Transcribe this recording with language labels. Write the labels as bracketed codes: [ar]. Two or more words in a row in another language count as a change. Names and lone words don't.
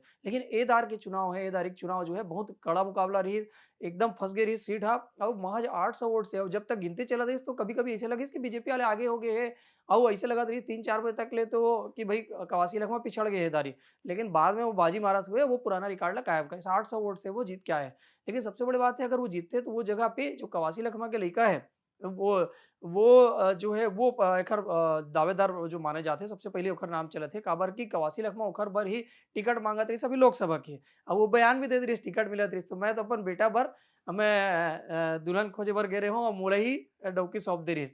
[hne] लेकिन ए दार के चुनाव है, ए दार के चुनाव जो है बहुत कड़ा मुकाबला रही, एकदम फँस गई रही सीट हा और महज़ 800 वोट से और जब तक गिनती चलत रहीस तो कभी-कभी ऐसे लगिस कि बीजेपी वाले आगे हो गए हैं और ऐसे लगत रही 3-4 बजे तक ले तो कि भई कवासी लखमा पिछड़ गए हैं दारी। लेकिन बाद में वो बाजी मारत हुए वो पुराना रिकॉर्ड ला कायम करे। 800 वोट से वो जीत के आए हैं। लेकिन सबसे बड़ी बात है अगर वो जीतते तो वो जगह पे जो कवासी लखमा के लइका है, वो जो है वो एखर दावेदार जो माने जाथे सबसे पहले ओखर नाम चलत हे काबर कि कवासी लखमा ओखर बर ही टिकट मांगत रहिस अभी लोकसभा के। अब वो बयान भी दे रहिस टिकट मिलत रहिस तो मैं तो अपन बेटा बर मैं दुल्हन खोजे बर गे रेहूँ और मोला ही डउकी सौंप दे रहिस।